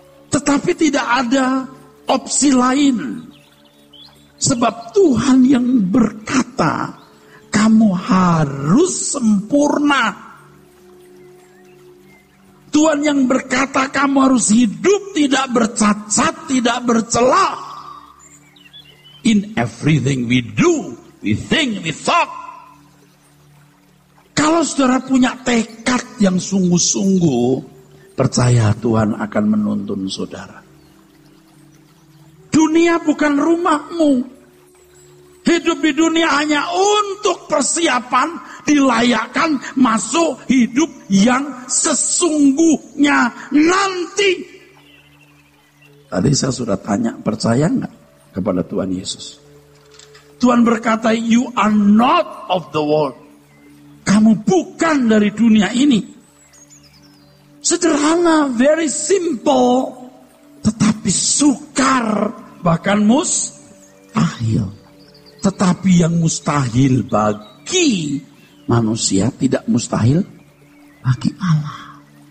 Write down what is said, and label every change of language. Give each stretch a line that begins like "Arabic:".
Indonesian: Tetapi tidak ada opsi lain. Sebab Tuhan yang berkata, kamu harus sempurna. Tuhan yang berkata, kamu harus hidup tidak bercacat, tidak bercela.
English: In everything we do, we think, we thought.
Indonesian: Kalau saudara punya tekad yang sungguh-sungguh, percaya Tuhan akan menuntun saudara. Dunia bukan rumahmu. Hidup di dunia hanya untuk persiapan, dilayakkan masuk hidup yang sesungguhnya nanti. Tadi saya sudah tanya, percaya nggak kepada Tuhan Yesus? Tuhan berkata,
English: you are not of the world.
Indonesian: Kamu bukan dari dunia ini. Sederhana,
English: very simple,
Indonesian: tetapi sukar, bahkan mustahil. Tetapi yang mustahil bagi manusia tidak mustahil bagi Allah.